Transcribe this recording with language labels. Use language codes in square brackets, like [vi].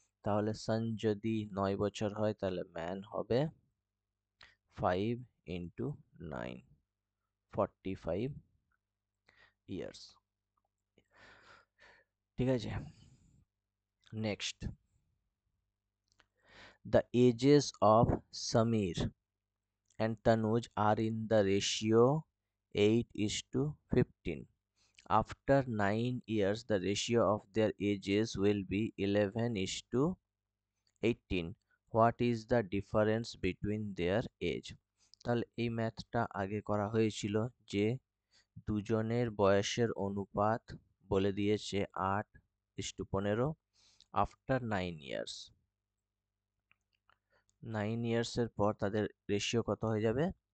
[bn] তাহলে সান যদি 9 বছর হয় তাহলে ম্যান হবে 5 ইন্টু 9, 45 ইয়ার্স। ঠিক আছে। [en] Next, the ages of Samir and Tanuj are in the ratio 8:15. After 9 years, the ratio of their ages will be 11:18. What is the difference between their age? [bn] তাহলে এই ম্যাথটা আগে করা হয়েছিল যে দুজনের বয়সের অনুপাত বলে দিয়েছে 8:15 আফটার 9 years। 9 years এর পর তাদের রেশিও কত হয়ে যাবে?